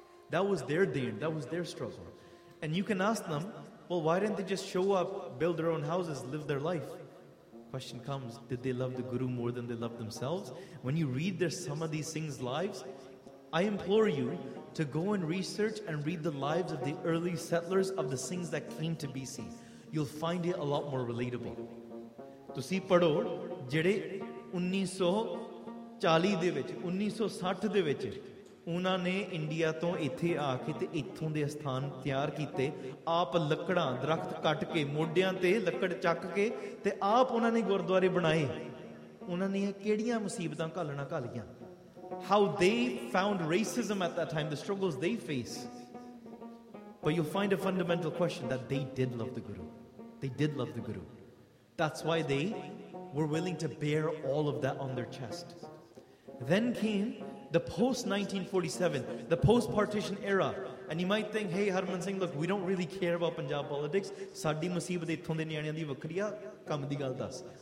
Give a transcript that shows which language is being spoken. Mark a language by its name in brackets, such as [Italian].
[English] That was their deen, that was their struggle. And you can ask them, well, why didn't they just show up, build their own houses, live their life? Question comes, did they love the Guru more than they love themselves? When you read their some of these things' lives, I implore you to go and research and read the lives of the early settlers of the things that came to BC. You'll find it a lot more relatable. [Punjabi] ਤੁਸੀਂ ਪੜ੍ਹੋ ਜਿਹੜੇ 1940 ਦੇ ਵਿੱਚ 1960 ਦੇ ਵਿੱਚ ਉਹਨਾਂ ਨੇ India ਤੋਂ ਇੱਥੇ ਆ ਕੇ ਅਤੇ ਇੱਥੋਂ ਦੇ ਅਸਥਾਨ ਤਿਆਰ ਕੀਤੇ ਆਪ ਲੱਕੜਾਂ ਦਰਖਤ ਕੱਟ ਕੇ ਮੋਢਿਆਂ 'ਤੇ ਲੱਕੜ ਚੱਕ ਕੇ ਅਤੇ ਆਪ ਉਹਨਾਂ ਨੇ ਗੁਰਦੁਆਰੇ ਬਣਾਏ ਉਹਨਾਂ ਨੇ ਕਿਹੜੀਆਂ ਮੁਸੀਬਤਾਂ ਘਾਲਣਾ ਘਾਲੀਆਂ [English] How they found racism at that time the struggles they face But you'll find a fundamental question that they did love the Guru. They did love the Guru. That's why they were willing to bear all of that on their chest. Then came the post-1947, the post-partition era. And you might think, hey, Harman Singh, look, we don't really care about Punjab politics. [Punjabi] Saadi musibat itthon de niyanian di vakriya, kam di gal das.